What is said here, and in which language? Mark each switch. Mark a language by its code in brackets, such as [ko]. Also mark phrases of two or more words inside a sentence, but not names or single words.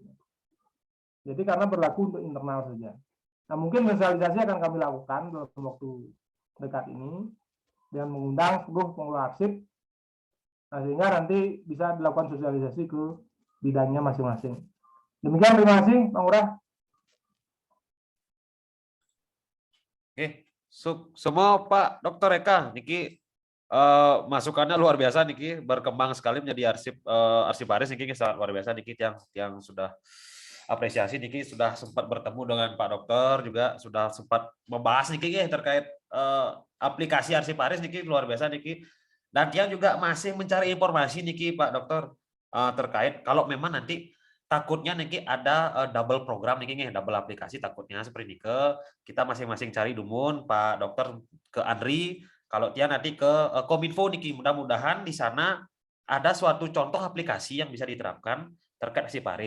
[id] Jadi karena berlaku untuk internal saja. Nah, mungkin sosialisasi akan kami lakukan dalam waktu dekat ini dengan mengundang seluruh pengelola arsip. Nah, sehingga nanti bisa dilakukan sosialisasi ke bidangnya masing-masing. Demikian, terima kasih, Bang Ngurah. Oke, semua Pak Dr. Eka, niki masukannya luar biasa niki, berkembang sekali menjadi arsiparis niki luar biasa niki yang sudah apresiasi niki sudah sempat bertemu dengan Pak Dokter, juga sudah sempat membahas niki terkait aplikasi arsiparis niki luar biasa niki, dan yang juga masih mencari informasi niki Pak Dokter terkait kalau memang nanti takutnya niki ada double program niki, double aplikasi takutnya seperti ini kita masing-masing cari dumun Pak Dokter ke Andri Kalau dia nanti ke Kominfo niki, mudah-mudahan di sana ada suatu contoh aplikasi yang bisa diterapkan terkait arsip waris.